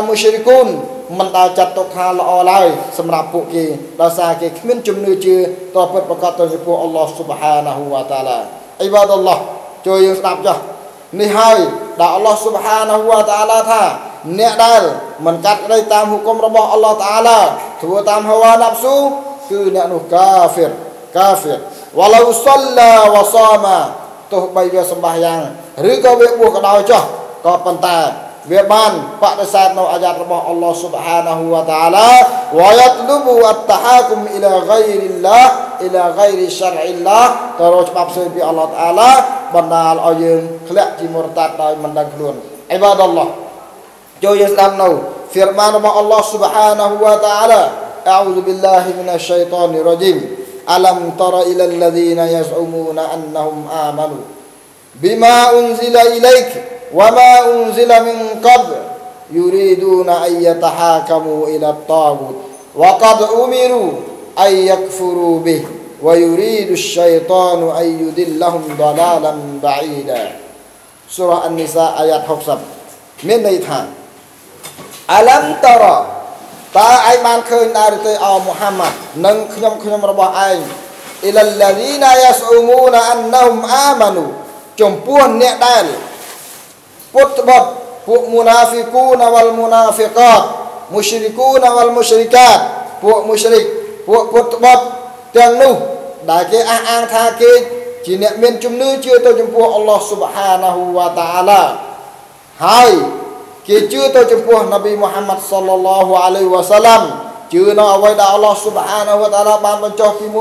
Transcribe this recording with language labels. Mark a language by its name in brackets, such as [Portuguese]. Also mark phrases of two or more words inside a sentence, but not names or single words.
[Khmer] មុស្រិកូនមិនដែលចាត់ទុកថាល្អឡើយសម្រាប់ពួកគេដោយសារគេគ្មានជំនឿជឿតពិតប្រកបទៅចំពោះ [Arabic] الله سبحانه وتعالى عباد الله [Khmer] ជួយយើងស្ដាប់ចុះនេះហើយដែល [Arabic] الله سبحانه وتعالى [Khmer] ថាអ្នកដែលមិនកាត់ក្តីតាមហុគមរបស់ [Arabic] الله تعالى [Khmer] ធ្វើតាម [Arabic] هوى نفسه [Khmer] គឺអ្នកនោះកាហ្វៀរ [Arabic] ولو صلى وصام [Khmer] ទោះបីវាសម្បាយ៉ាងឬក៏វាបួសក៏ដោយចុះក៏ប៉ុន្តែ វាបានបដិសេធនៅអាយ៉ាតរបស់អល់ឡោះ [Arabic] سبحانه وتعالى ويطلب التحاكم إلى غير الله [Khmer] អ៊ីឡាហ្គៃរិសារអ៊ីឡាទៅរកច្បាប់ផ្សេងពីអល់ឡោះ Ta'ala បណ្ដាលឲ្យយើងធ្លាក់ជាមុរតាត់ដោយមិនដឹងខ្លួន [Arabic] عباد الله [Khmer] ចូលយើងស្ដាប់នៅហ្វីរម៉ានរបស់អល់ឡោះ [Arabic] سبحانه وتعالى أعوذ بالله من الشيطان الرجيم ألم تر إلى الذين يزعمون أنهم آمنوا بما أنزل إليك وما أنزل من قبل يريدون أن يتحاكموا إلى الطاغوت وقد أمروا أن يكفروا به ويريد الشيطان أن يضلهم ضلالا بعيدا سورة النساء آيات 60 [Khmer] មានន័យថា [Arabic] ألم تر [Khmer] តើឯងបានឃើញដែរទេអមូហាម៉ាត់និងខ្ញុំរបស់ឯង [Arabic] អ៊ីល الذين يزعمون أنهم آمنوا [Khmer] ចំពោះអ្នកដែលពុតបត់ពួក [Arabic] المنافقون والمنافقات المشركون والمشركات [Khmer] ពួកមុស្រិកពួកពុតបត់ទាំងនោះដែលគេអះអាងថាគេជាអ្នកមានជំនឿជឿទៅចំពោះ [Arabic] الله سبحانه وتعالى [Khmer] ហើយគេជឿទៅចំពោះនប៊ីមូហាម៉ាត់ [Arabic] صلى الله عليه وسلم [Khmer] ជឿនៅអ្វីដែល [Arabic] الله سبحانه وتعالى [Khmer] បានបញ្ចុះពីមុន